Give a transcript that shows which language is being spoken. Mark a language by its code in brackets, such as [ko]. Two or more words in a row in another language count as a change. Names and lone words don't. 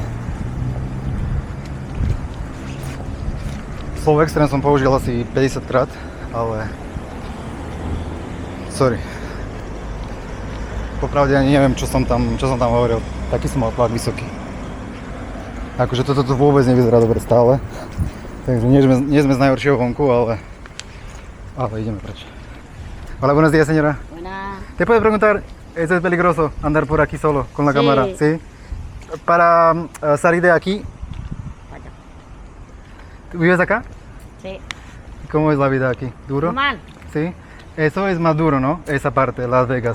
[sk] Slovo extrém som použil asi 50 krát, ale sorry. Popravde ani neviem, čo som tam hovoril. Taký som mal tlak vysoký. Akože toto tu vôbec nevyzerá dobre stále. Takže nie sme z najhoršieho vonku, ale ideme preč. [es] Hola, buenos días, señora. Buena. ¿Te puedo preguntar, es peligroso andar por aquí solo con la Sí. cámara? ¿Sí? Para salir de aquí, Vaya. ¿tú vives acá? Sí. ¿Cómo es la vida aquí? ¿Duro? Normal. Sí. Eso es más duro, ¿no? Esa parte, Las Vegas.